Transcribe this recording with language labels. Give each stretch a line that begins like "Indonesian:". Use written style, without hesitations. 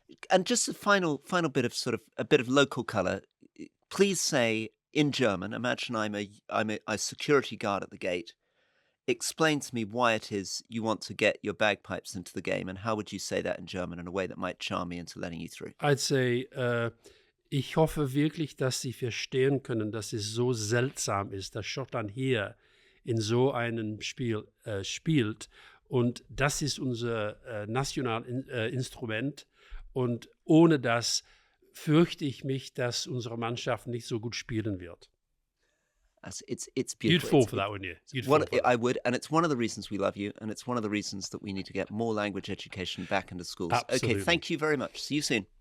English: And just a final bit of sort of a bit of local colour. Please say in German. Imagine I'm a security guard at the gate. Explain to me why it is you want to get your bagpipes into the game, and how would you say that in German in a way that might charm me into letting you through? I'd say,
German: ich hoffe wirklich, dass Sie verstehen können, dass es so seltsam ist, dass Schottland hier in so einem Spiel spielt. Und das ist unser Nationalinstrument. Und ohne das fürchte ich mich, dass unsere Mannschaft nicht so gut spielen wird.
English: It's beautiful. You'd fall for that, wouldn't you? I would, and it's one of the reasons we love you, and it's one of the reasons that we need to get more language education back into schools. Absolutely. Okay, thank you very much. See you soon.